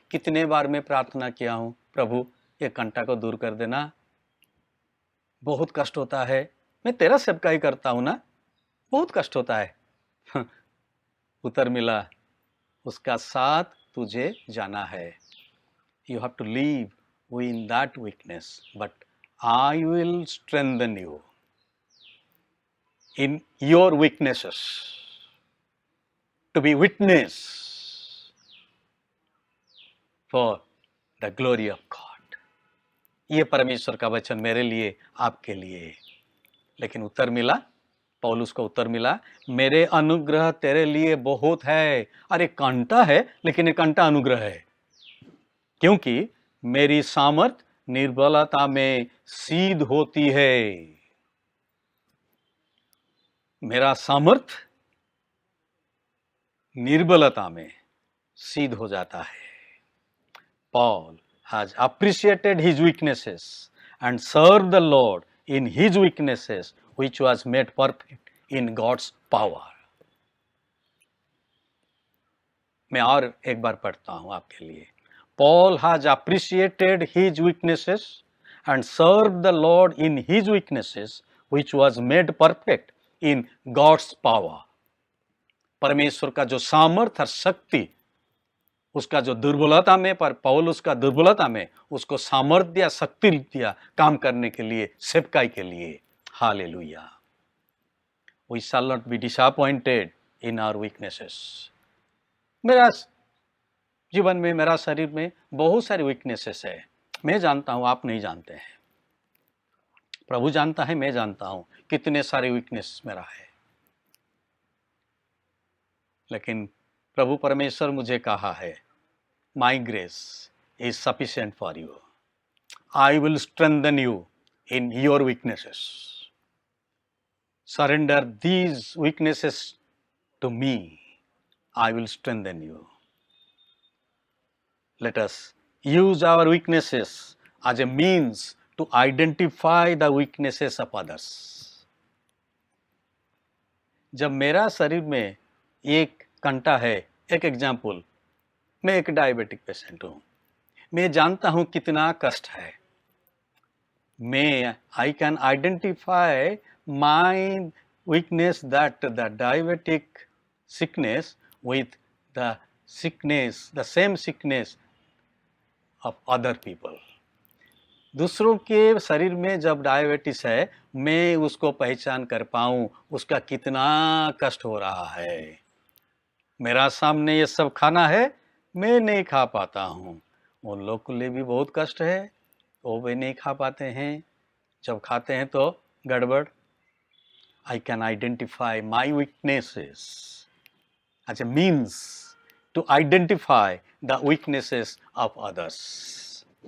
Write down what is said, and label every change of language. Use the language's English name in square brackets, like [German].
[Hindi] कितने बार मैं प्रार्थना किया हूँ, प्रभु ये कांटा को दूर कर देना, बहुत कष्ट होता है, मैं तेरा सेवका ही करता हूँ ना, बहुत कष्ट होता है। उत्तर मिला, उसका साथ तुझे जाना है। [English] You have to live in that weakness, but I will strengthen you in your weaknesses to be witness for the glory of God. [Hindi] ये परमेश्वर का वचन मेरे लिए, आपके लिए। लेकिन उत्तर मिला, पौलुस को उत्तर मिला, मेरे अनुग्रह तेरे लिए बहुत है। अरे कांटा है, लेकिन ये कांटा अनुग्रह है, क्योंकि मेरी सामर्थ निर्बलता में सिद्ध होती है। मेरा सामर्थ निर्बलता में सिद्ध हो जाता है। [English] Paul has appreciated his weaknesses and served the Lord in his weaknesses, which was made perfect in God's power. [Hindi] मैं और एक बार पढ़ता हूं आपके लिए। [English] Paul has appreciated his weaknesses and served the Lord in his weaknesses, which was made perfect in God's power. [Hindi] परमेश्वर का जो सामर्थ और शक्ति उसका जो दुर्बलता में, पर पौल उसका दुर्बलता में उसको सामर्थ्य या शक्ति दिया काम करने के लिए, सेवकाई के लिए। Hallelujah. [English] We shall not be disappointed in our weaknesses. [Hindi] मेरा जीवन में, मेरा शरीर में बहुत सारी वीकनेसेस है। मैं जानता हूं, आप नहीं जानते हैं। प्रभु जानता है, मैं जानता हूं कितने सारे वीकनेस मेरा है। लेकिन प्रभु परमेश्वर मुझे कहा है, [English] My grace is sufficient for you, I will strengthen you in your weaknesses, surrender these weaknesses to me, I will strengthen you. Let us use our weaknesses as a means to identify the weaknesses of others. [Hindi] जब मेरा शरीर में एक कंटा है, एक example, मैं एक diabetic patient हूँ, मैं जानता हूँ कितना कष्ट है। [English] I can identify my weakness, that the diabetic sickness with the sickness, the same sickness of other people. [Hindi] दूसरों के शरीर में जब डायबिटीज है, मैं उसको पहचान कर पाऊं उसका कितना कष्ट हो रहा है। मेरा सामने ये सब खाना है, मैं नहीं खा पाता हूं, उन लोग के लिए भी बहुत कष्ट है, वो भी नहीं खा पाते हैं, जब खाते हैं तो गड़बड़। [English] I can identify my weaknesses as a means to identify the weaknesses of others.